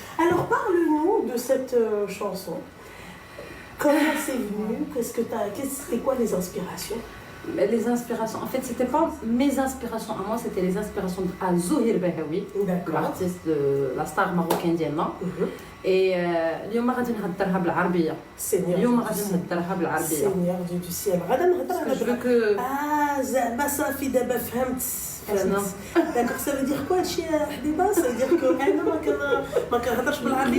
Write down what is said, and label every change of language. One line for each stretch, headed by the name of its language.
French: Alors, parle-nous de cette chanson. Comment c'est venu? C'était quoi les inspirations? Les inspirations, en fait, c'était pas mes inspirations à moi, c'était les inspirations à Zouhir Bahawi, l'artiste de la star marocaine d'Yalma.
Arabic: Et اليوم غادي نهضرها بالعربية. اليوم غادي نهضرها بالعربية.
French: Seigneur du ciel. غادي نهضرها
Arabic: بالعربية. زعما صافي دابا فهمت.
French: D'accord, ça veut dire quoi Habiba? Ça veut dire que ما كنهضرش بالعربية.